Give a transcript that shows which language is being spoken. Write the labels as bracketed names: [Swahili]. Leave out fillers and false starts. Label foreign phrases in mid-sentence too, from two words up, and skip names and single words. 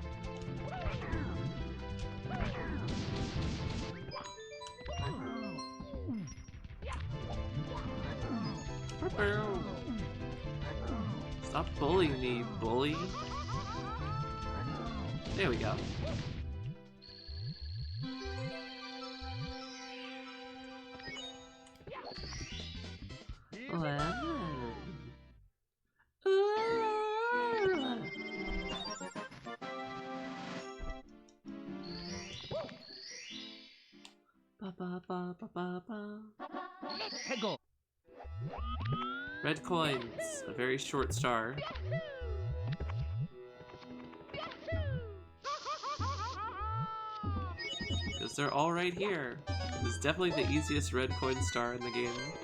[English] Stop bullying me, bully. There we go. Lemon. Ba ba ba ba ba ba. Red coins, a very short star. Because they're all right here. It's definitely the easiest red coin star in the game.